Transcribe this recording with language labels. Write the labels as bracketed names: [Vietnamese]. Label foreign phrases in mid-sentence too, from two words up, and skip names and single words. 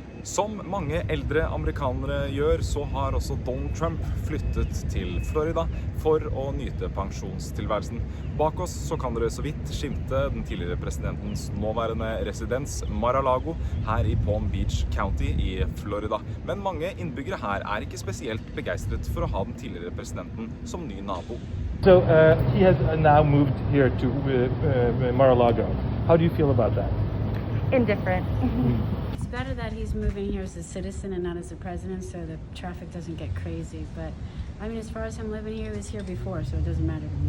[Norwegian] Som mange eldre amerikanere gjør, så har også Donald Trump flyttet til Florida for å nyte pensjonstilværelsen. Bak oss så kan dere så vidt skimte den tidligere presidentens nåværende residens Mar-a-Lago her i Palm Beach County i Florida. Men mange innbyggere her er ikke spesielt begeistret for å ha den tidligere presidenten som ny nabo. [English] So he has now moved here to Mar-a-Lago. How do you feel about that? Indifferent. It's better that he's moving here as a citizen and not as a president, so the traffic doesn't get crazy. But I mean, as far as him living here, he was here before, so it doesn't matter to me.